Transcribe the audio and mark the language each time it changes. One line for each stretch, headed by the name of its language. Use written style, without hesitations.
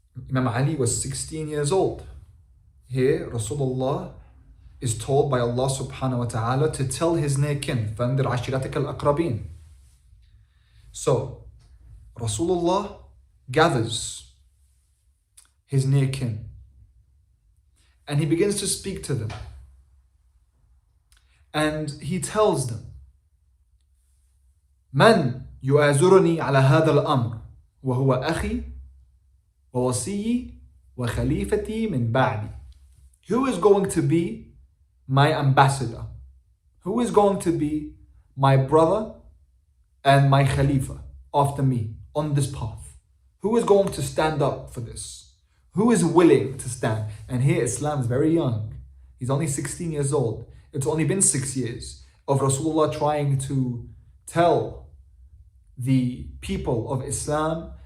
English: Imam Ali was 16 years old. Here, Rasulullah is told by Allah subhanahu wa ta'ala to tell his near kin,
Arabic: فَانْدِرْ عَشِيرَتِكَ الْأَقْرَبِينَ.
English: So, Rasulullah gathers his near kin and he begins to speak to them. And he tells them,
Arabic: مَنْ يُؤَازُرُنِي عَلَى هَذَا الْأَمْرِ وَهُوَ أَخِي وَوَصِيِّي وَخَلِيفَتِي مِنْ بَعْدِي.
English: Who is going to be my ambassador? Who is going to be my brother and my Khalifa after me on this path? Who is going to stand up for this? Who is willing to stand? And here Islam is very young. He's only 16 years old. It's only been 6 years of Rasulullah trying to tell the people of Islam.